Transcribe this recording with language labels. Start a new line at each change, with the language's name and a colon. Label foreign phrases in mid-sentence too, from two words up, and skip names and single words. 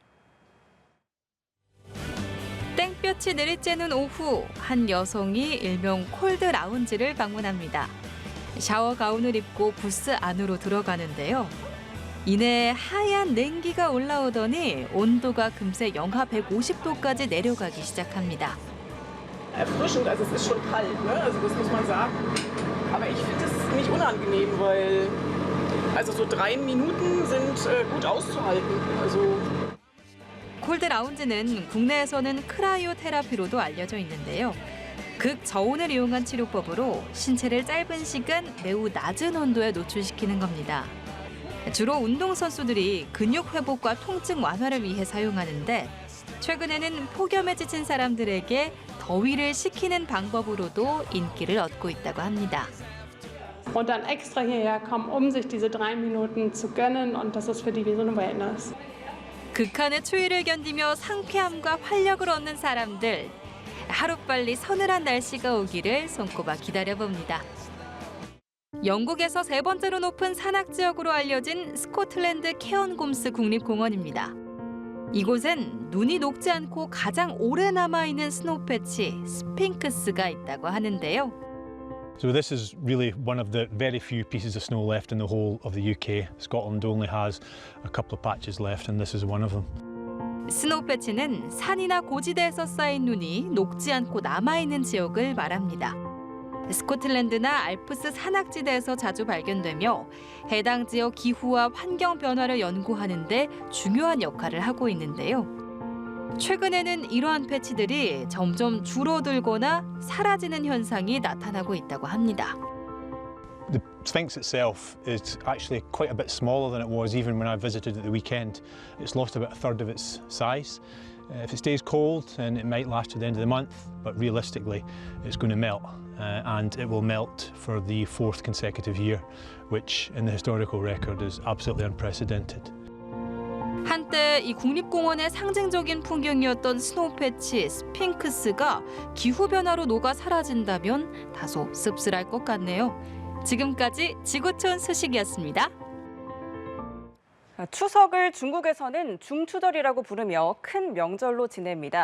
Korean: 땡볕이 내리쬐는 오후, 한 여성이 일명 콜드 라운지를 방문합니다. 샤워 가운을 입고 부스 안으로 들어가는데요. 이내 하얀 냉기가 올라오더니 온도가 금세 영하 150도까지 내려가기 시작합니다.
German: Erfrischend, also es ist schon kalt, ne? Also das muss man sagen. Aber ich finde es nicht unangenehm, weil also so 3 Minuten sind gut auszuhalten. Also
Korean: 콜드 라운지는 국내에서는 크라이오 테라피로도 알려져 있는데요. 극저온을 이용한 치료법으로 신체를 짧은 시간 매우 낮은 온도에 노출시키는 겁니다. 주로 운동선수들이 근육 회복과 통증 완화를 위해 사용하는데 최근에는 폭염에 지친 사람들에게 더위를 식히는 방법으로도 인기를 얻고 있다고 합니다.
German: Und dann extra hierher kommen, sich diese 3 Minuten zu gönnen und das ist für die wie so eine Wellness.
Korean: 극한의 추위를 견디며 상쾌함과 활력을 얻는 사람들. 하루빨리 서늘한 날씨가 오기를 손꼽아 기다려봅니다. 영국에서 3번째로 높은 산악지역으로 알려진 스코틀랜드 케언곰스 국립공원입니다. 이곳엔 눈이 녹지 않고 가장 오래 남아있는 스노우 패치 스핑크스가 있다고 하는데요.
English: So this is really one of the very few pieces of snow left in the whole of the UK. Scotland only has a couple of patches left and this is one of them.
Korean: 스노우 패치는 산이나 고지대에서 쌓인 눈이 녹지 않고 남아있는 지역을 말합니다. 스코틀랜드나 알프스 산악지대에서 자주 발견되며 해당 지역 기후와 환경 변화를 연구하는 데 중요한 역할을 하고 있는데요. 최근에는 이러한 패치들이 점점 줄어들거나 사라지는 현상이 나타나고 있다고 합니다.
English: The Sphinx itself is actually quite a bit smaller than it was even when I visited at the weekend. It's lost about a third of its size. If it stays cold, then it might last to the end of the month, but realistically it's going to melt. And it will melt for the 4th consecutive year, which in the historical record is absolutely unprecedented.
Korean: 한때 이 국립공원의 상징적인 풍경이었던 스노우 패치 스핑크스가 기후변화로 녹아 사라진다면 다소 씁쓸할 것 같네요. 지금까지 지구촌 소식이었습니다. 추석을 중국에서는 중추절이라고 부르며 큰 명절로 지냅니다.